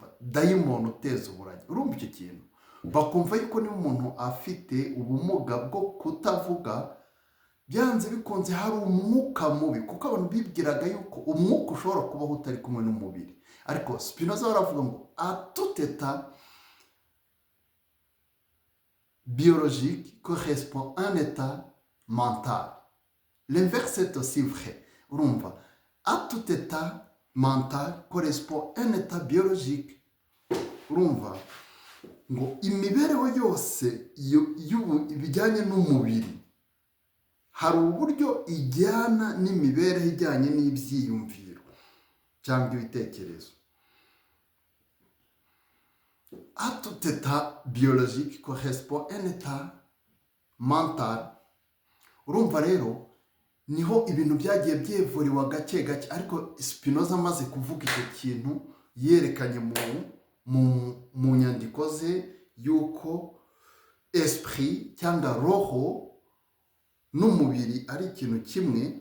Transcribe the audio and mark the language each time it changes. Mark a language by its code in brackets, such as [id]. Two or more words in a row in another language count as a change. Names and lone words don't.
[rw] Dayimoni uteza uburagi. Urumva icyo kintu? Bakumva yuko niba umuntu afite ubumuga bwo kutavuga, byanze bikunze hari umwuka mubi, kuko abantu bibwiraga yuko umwuka ushobora kubaho utari kumwe n'umubiri. Ariko Spinoza aravuga ngo [fr] à tout état biologique correspond un état mental. L'inverse est aussi vrai. [rw] Urumva? [fr] À tout état mental correspond un état biologique. [rw] Urumva? Ngo imibereho yose bijyanye n'umubiri hari uburyo ijyana n'imibereho ijyanye n'ibyiyumviro cyangwa ibitekerezo. [fr] À tout état biologique correspond un état mental. [rw] Urumva rero niho ibintu byagiye byevuriwa gake gake, ariko Spinoza amaze kuvuga icyo kintu yerekanye mu nyandiko ze yuko esprit cyangwa roho n'umubiri ari ikintu kimwe.